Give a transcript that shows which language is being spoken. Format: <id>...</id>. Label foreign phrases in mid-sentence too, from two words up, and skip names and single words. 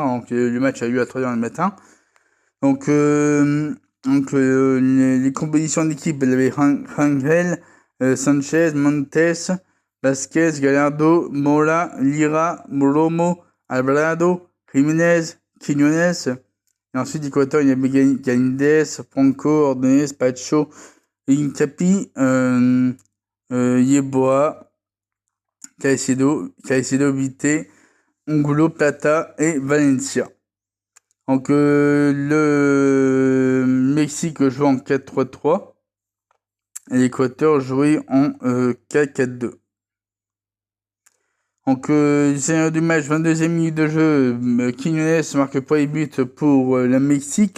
<fr>Donc, le match a eu à 3h du matin. Les compositions d'équipe, il y avait Rangel, Sanchez, Montes, Vasquez, Gallardo, Mola, Lira, Romo, Alvarado, Jiménez, Quiñones. Et ensuite, d'Équateur, il y avait Galindez, Franco, Ordonez, Pacho, Incapi, Yeboah, Caicedo, Vite, Angulo, Plata et Valencia. Donc, le Mexique joue en 4-3-3 et l'Équateur jouait en 4-4-2. Donc, scénario du match, 22e minute de jeu, Quiñones marque pas les buts pour le Mexique.</fr>